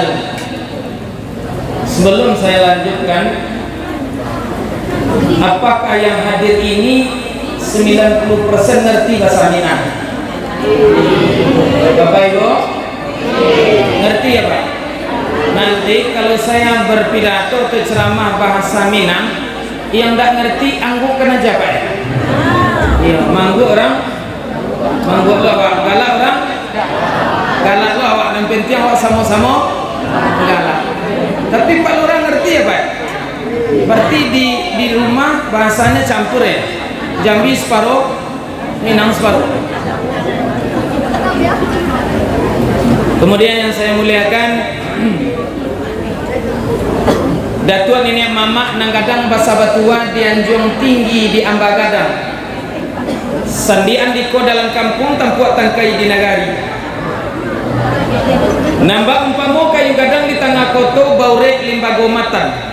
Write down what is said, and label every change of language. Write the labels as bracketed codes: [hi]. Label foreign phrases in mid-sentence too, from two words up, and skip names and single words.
[id] Sebelum saya lanjutkan, apakah yang hadir ini 90% ngerti bahasa Minang? Bapak Ibu ngerti ya Pak? Nanti kalau saya berpidato atau ceramah bahasa Minang yang tidak ngerti anggukan aja Pak ya? Iya, [min] manggu orang manggu awak, galak orang galak lo awak, dan penting awak sama-sama galak. [id] Tapi Pak Lurah ngerti ya Pak? Berarti di rumah bahasanya campur ya? Jambi separuh, Minang separuh. Kemudian yang saya muliakan, [min] Datuan Nenek Mamak Nanggadang Basa Batua di Anjung Tinggi di Ambagadang. Sandian diko dalam kampung tampuak tangkai di nagari. Nambah umpamo kayu gadang di tengah koto baurek limbago matan.